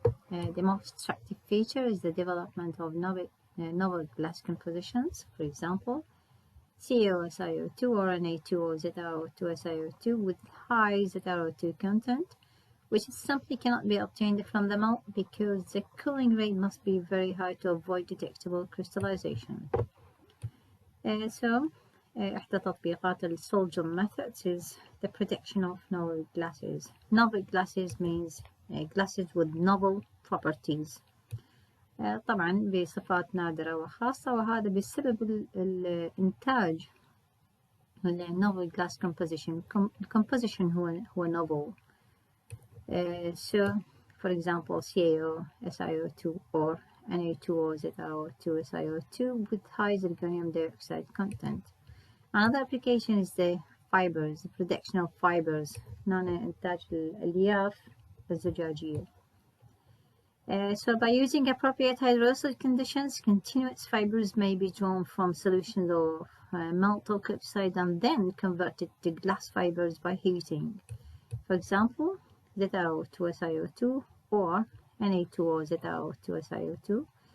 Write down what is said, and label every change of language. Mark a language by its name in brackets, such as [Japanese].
[English] The most attractive feature is the development of novel glass compositions, for example, CaO-SiO2 or Na2 or ZrO2-SiO2 with high ZrO2 content, which simply cannot be obtained from the melt because the cooling rate must be very high to avoid detectable crystallization. [Arabic] إحدى تطبيقات [English] الSoldier methods is the protection of novel glasses. Novel glasses means glasses with novel properties. [Arabic] طبعا بصفات نادرة وخاصة وهذا بسبب الإنتاج [English] novel glass composition. Composition هو novel. So for example CaO-SiO2 or Na2 or ZrO2-SiO2 with high zirconium dioxide content. Another application is the fibers, the production of fibers. [Arabic] هنا إنتاج الألياف الزجاجية. [English] So by using appropriate hydrolysis conditions, continuous fibers may be drawn from solutions of melt oxide and then converted to glass fibers by heating. For example, ZrO2-SiO2 or Na2 or ZrO2-SiO2.